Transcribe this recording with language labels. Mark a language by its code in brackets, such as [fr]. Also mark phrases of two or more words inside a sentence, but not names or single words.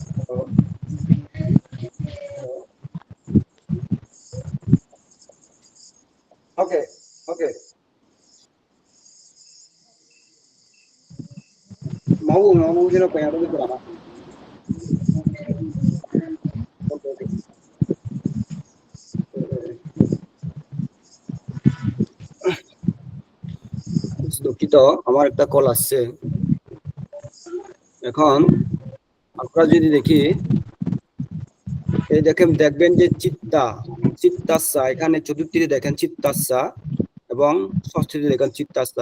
[en] Okay, okay. [id] Mau jelas apa yang ada di drama. [en] Okay, okay. [bn] দুঃখিত, আমার একটা কল আসছে। এখন আমরা যদি দেখি, এই দেখবেন যে চিত্তাসা, এখানে চতুর্থীতে দেখেন চিত্তাসা এবং ষষ্ঠীতে দেখেন চিত্তাসা।